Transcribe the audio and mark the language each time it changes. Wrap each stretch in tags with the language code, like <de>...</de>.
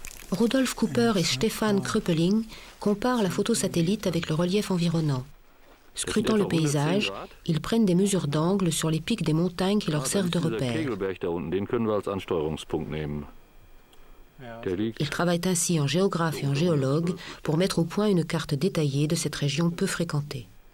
<fr>Rodolphe Cooper et Stéphane Kröpeling comparent la photo satellite avec le relief environnant. Scrutant le paysage, ils prennent des mesures d'angle sur les pics des montagnes qui leur servent de repère.</fr> <de>Kegelberg da unten, den können wir als Ansteuerungspunkt nehmen. Der liegt</de> <fr>Ils travaillent ainsi en géographe et en géologue pour mettre au point une carte détaillée de cette région peu fréquentée.</fr>